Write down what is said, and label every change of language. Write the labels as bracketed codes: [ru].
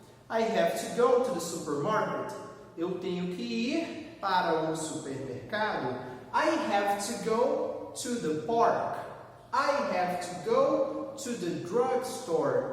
[en] I have to go to the supermarket. [pt] Eu tenho que ir para o supermercado. [en] I have to go to the park. I have to go to the drugstore.